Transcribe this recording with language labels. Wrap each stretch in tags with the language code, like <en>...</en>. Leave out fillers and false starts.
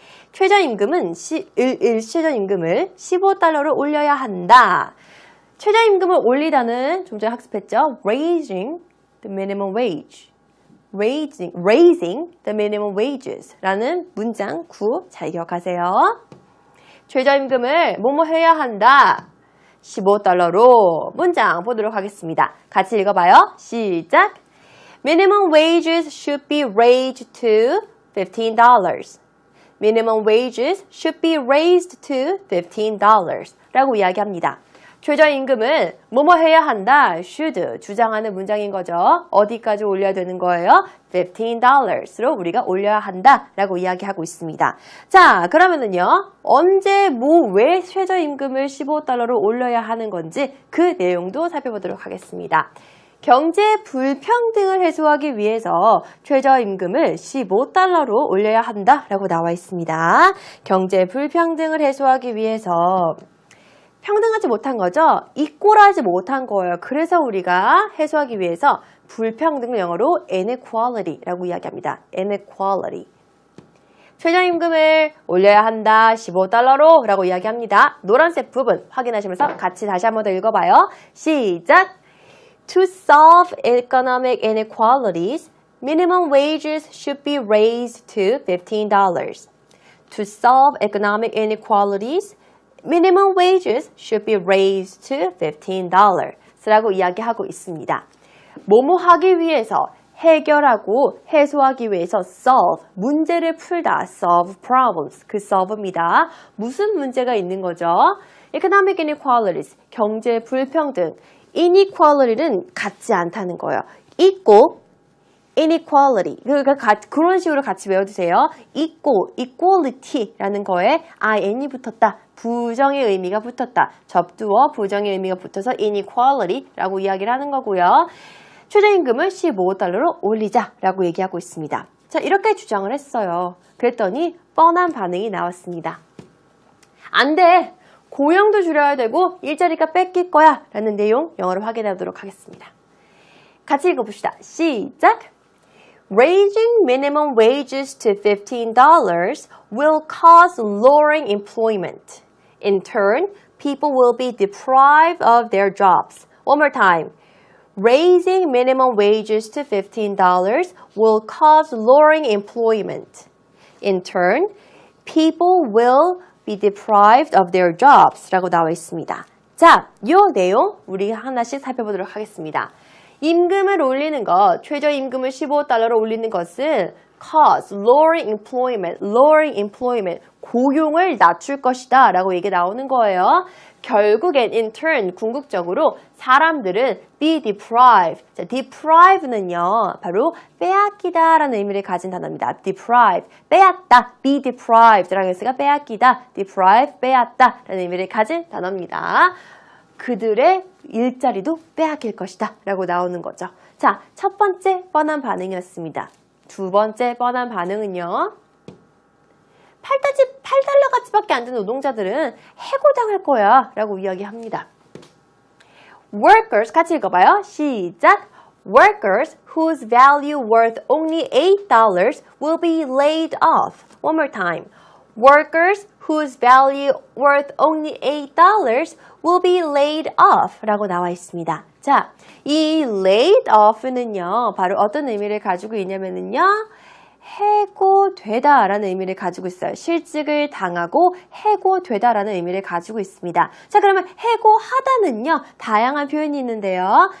<ko>최저임금을 15달러로 올려야 한다. 최저임금을 올리다는 좀 전에 학습했죠.</ko> <en>Raising the minimum wage. Raising the minimum wages</en> <ko>라는 문장 구 잘 기억하세요. 최저임금을 뭐뭐 해야 한다. 15달러로 문장 보도록 하겠습니다. 같이 읽어봐요. 시작.</ko> <en>Minimum wages should be raised to $15. Minimum wages should be raised to $15</en> <ko>라고 이야기합니다. 최저임금을 뭐뭐 해야 한다, should 주장하는 문장인 거죠. 어디까지 올려야 되는 거예요? $15로 우리가 올려야 한다 라고 이야기하고 있습니다. 자, 그러면은요, 언제, 왜 최저임금을 15달러로 올려야 하는 건지 그 내용도 살펴보도록 하겠습니다. 경제 불평등을 해소하기 위해서 최저임금을 15달러로 올려야 한다라고 나와 있습니다. 경제 불평등을 해소하기 위해서 평등하지 못한 거죠? 이꼴하지 못한 거예요. 그래서 우리가 해소하기 위해서 불평등을 영어로 inequality라고 이야기합니다.</ko> <en>inequality.</en> <ko>최저임금을 올려야 한다. 15달러로 라고 이야기합니다. 노란색 부분 확인하시면서 같이 다시 한번 더 읽어봐요. 시작!</ko> <en>To solve economic inequalities, minimum wages should be raised to $15. To solve economic inequalities, minimum wages should be raised to $15.</en> <ko>라고 이야기하고 있습니다. 뭐뭐 하기 위해서, 해결하고 해소하기 위해서 solve, 문제를 풀다,</ko> <en>solve problems,</en> <ko>그 solve입니다. 무슨 문제가 있는 거죠? economic inequalities, 경제 불평등. inequality는 같지 않다는 거예요. 있고 inequality, 그러니까 그런 식으로 같이 외워두세요. 있고 equality라는 거에 ing이 붙었다. 부정의 의미가 붙었다. 접두어 부정의 의미가 붙어서 inequality라고 이야기를 하는 거고요. 최저임금을 15달러로 올리자라고 얘기하고 있습니다. 자, 이렇게 주장을 했어요. 그랬더니 뻔한 반응이 나왔습니다. 안 돼! 고용도 줄여야 되고 일자리가 뺏길 거야 라는 내용 영어로 확인하도록 하겠습니다. 같이 읽어봅시다. 시작!</ko> <en>Raising minimum wages to $15 will cause lowering employment. In turn, people will be deprived of their jobs. One more time. Raising minimum wages to $15 will cause lowering employment. In turn, people will be deprived of their jobs</en> <ko>라고 나와 있습니다. 자, 이 내용 우리 하나씩 살펴보도록 하겠습니다. 임금을 올리는 것, 최저임금을 15달러로 올리는 것은 cause,</ko> <en>lowering employment,</en> <ko>고용을 낮출 것이다 라고 얘기 나오는 거예요. 결국엔 in turn, 궁극적으로 사람들은 be deprived. 자, deprive는요, 바로 빼앗기다 라는 의미를 가진 단어입니다. deprive, 빼앗다, be deprived 라는 뜻가 빼앗기다, deprive, 빼앗다 라는 의미를 가진 단어입니다. 그들의 일자리도 빼앗길 것이다 라고 나오는 거죠. 자, 첫 번째 뻔한 반응이었습니다. 두 번째 뻔한 반응은요. 8달러가치밖에 안 되는 노동자들은 해고당할 거야 라고 이야기합니다. Workers, 같이 읽어봐요. 시작!</ko> <en>Workers whose value worth only $8 will be laid off. One more time. Workers whose value worth only $8 will be laid off</en> <ko>라고 나와 있습니다. 자, 이 laid off는요, 바로 어떤 의미를 가지고 있냐면요, 해고되다 라는 의미를 가지고 있어요. 실직을 당하고 해고되다 라는 의미를 가지고 있습니다. 자, 그러면 해고하다는요, 다양한 표현이 있는데요.</ko>